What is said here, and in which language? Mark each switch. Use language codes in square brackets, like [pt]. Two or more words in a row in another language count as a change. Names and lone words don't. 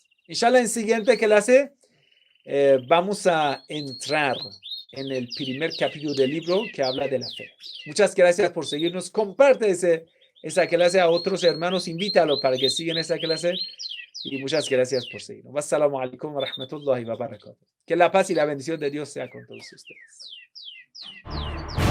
[es] Inshallah, en la siguiente clase vamos a entrar en el primer capítulo del libro que habla de la fe. Muchas gracias por seguirnos. Comparte esa clase a otros hermanos. Invítalo para que sigan esa clase. Y muchas gracias por seguirnos. [ar] والسلام عليكم ورحمة الله وبركاته. [es] Que la paz y la bendición de Dios sea con todos ustedes.